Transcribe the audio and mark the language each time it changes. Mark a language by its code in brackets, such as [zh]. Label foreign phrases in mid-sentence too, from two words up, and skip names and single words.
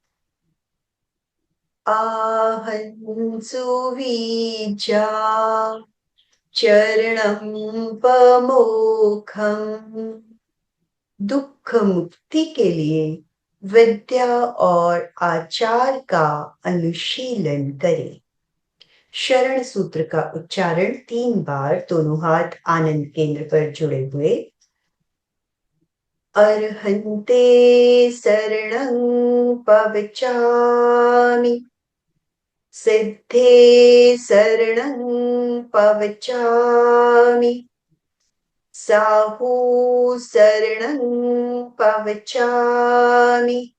[pi] आहंसु वीजा चरणं पमोखम। [hi] दुख मुक्ति के लिए विद्या और आचार का अनुशीलन करें। शरण सूत्र का उच्चारण 3 बार, दोनों हाथ आनंद केंद्र पर जुड़े हुए। [pra] अर्हन्ते शरणं पवचामि। सिद्धे शरणं पवचामि। साहू शरणं पवचामि।